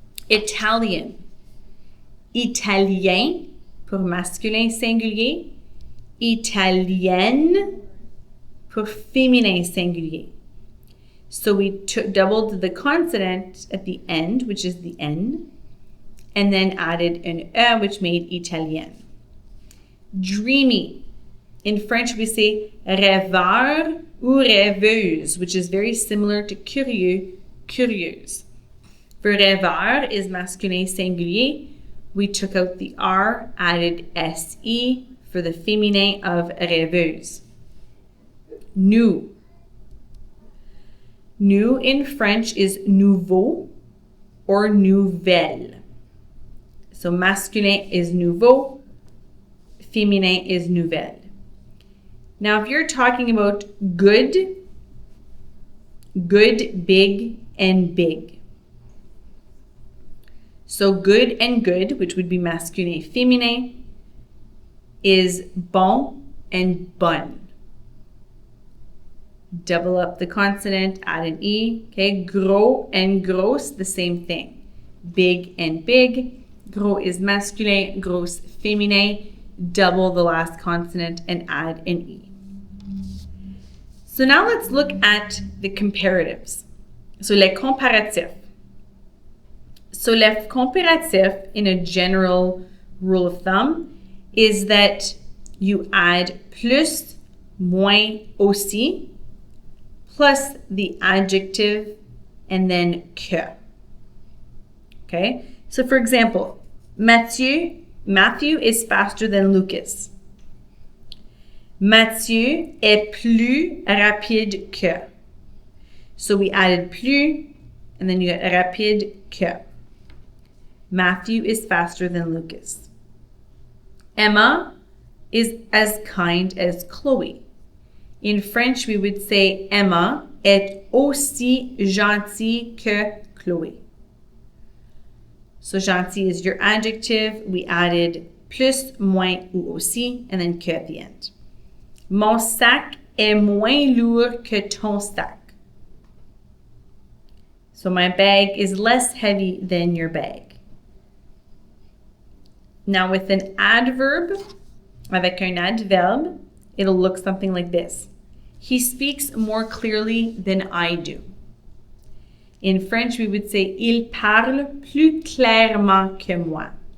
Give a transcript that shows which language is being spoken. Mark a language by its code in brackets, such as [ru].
[fr] Italien, italien pour masculin singulier, italienne pour féminin singulier. [en] So we doubled the consonant at the end, which is the N, and then added an E, which made Italienne. Dreamy. In French, we say rêveur ou rêveuse, which is very similar to curieux, curieuse. For rêveur is masculin singulier. We took out the R, added SE for the féminin of rêveuse. New. New in French is nouveau or nouvelle. So masculin is nouveau, féminin is nouvelle. Now, if you're talking about good, big, and big. So good and good, which would be masculin, féminin, is bon and bonne. Double up the consonant, add an E. Okay, gros and grosse, the same thing. Big and big. Gros is masculin, grosse féminin. Double the last consonant and add an E. So now let's look at the comparatives. So les comparatifs. So les comparatifs, in a general rule of thumb, is that you add plus, moins, aussi, plus the adjective, and then que. Okay? So for example, Matthew is faster than Lucas. [fr] Mathieu est plus rapide que. [en] So we added plus, and then you got rapide que. Matthew is faster than Lucas. Emma is as kind as Chloe. In French, we would say Emma est aussi gentille que Chloe. So gentil is your adjective. We added plus, moins, ou aussi, and then que at the end. [fr] Mon sac est moins lourd que ton sac. [en] So my bag is less heavy than your bag. Now with an adverb, avec un adverbe, it'll look something like this. He speaks more clearly than I do. In French, we would say, il parle plus clairement que moi.